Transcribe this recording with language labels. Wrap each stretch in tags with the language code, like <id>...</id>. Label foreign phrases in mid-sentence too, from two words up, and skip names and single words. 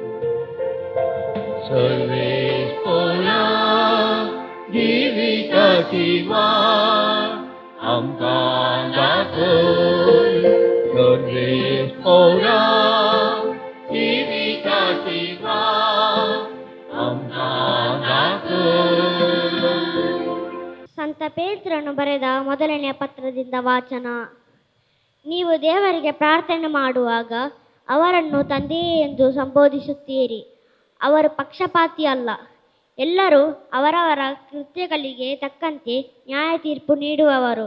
<kok>सर्वेश पोरा जिविताची वाट आमकां दाखय. सर्वेश पोरा जिविताची वाट आमकां दाखय.</kok> <kn>ಸಂತ ಪೇತ್ರನು ಬರೆದ ಮೊದಲನೆಯ ಪತ್ರದಿಂದ ವಾಚನ. ನೀವು ದೇವರಿಗೆ ಪ್ರಾರ್ಥನೆ ಮಾಡುವಾಗ ಅವರನ್ನು ತಂದೆಯೇ ಎಂದು ಸಂಬೋಧಿಸುತ್ತೀರಿ. ಅವರು ಪಕ್ಷಪಾತಿ ಅಲ್ಲ. ಎಲ್ಲರೂ ಅವರವರ ಕೃತ್ಯಗಳಿಗೆ ತಕ್ಕಂತೆ ನ್ಯಾಯ ತೀರ್ಪು ನೀಡುವವರು.</kn>